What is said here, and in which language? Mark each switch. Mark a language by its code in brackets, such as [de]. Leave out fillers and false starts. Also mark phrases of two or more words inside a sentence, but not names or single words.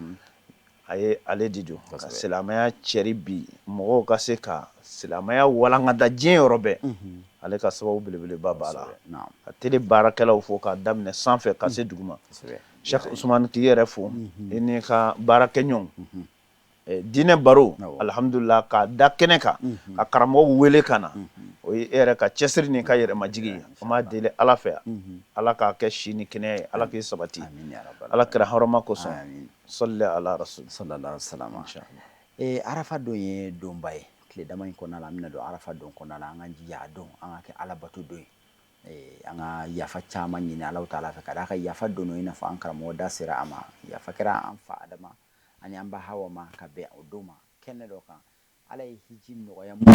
[bm] a ye ale de don ka silamɛya cɛri bi mɔgɔw ka se ka silamɛya walankata diɲɛ yɔrɔ bɛɛ ale ka sababu belebeleba b'a la ka télé baarakɛlaw fo k'a daminɛ sanfɛ ka se duguma Cheikh Ousmane k'i yɛrɛ fo i n'i ka baarakɛɲɔgɔnw diinɛ baro alhamdulillah k'a da kɛnɛ kan ka karamɔgɔw wele ka na o ye e yɛrɛ ka cɛsiri ni ka yɛrɛmajigi ye an b'a deli Ala fɛ Ala k'a kɛ si ni kɛnɛya ye Ala k'i sabati Ala kira hɔrɔma kosɔn [ar] صل على الرسول صلى الله عليه وسلم [bm] Arafa don ye donba ye tile dama in kɔnɔna la an bɛna don Arafa don kɔnɔna la an ka jija a don an ka kɛ Ala bato don ye an ka yafa caman ɲini [ar] الله تعالى [bm] fɛ ka d'a ka yafa don i n'a fɔ an karamɔgɔ da sera a ma yafa kɛra an fa Adama ani an ba Hawa ma ka bɛn o don ma kɛnɛ dɔ kan Ala ye hiji nɔgɔya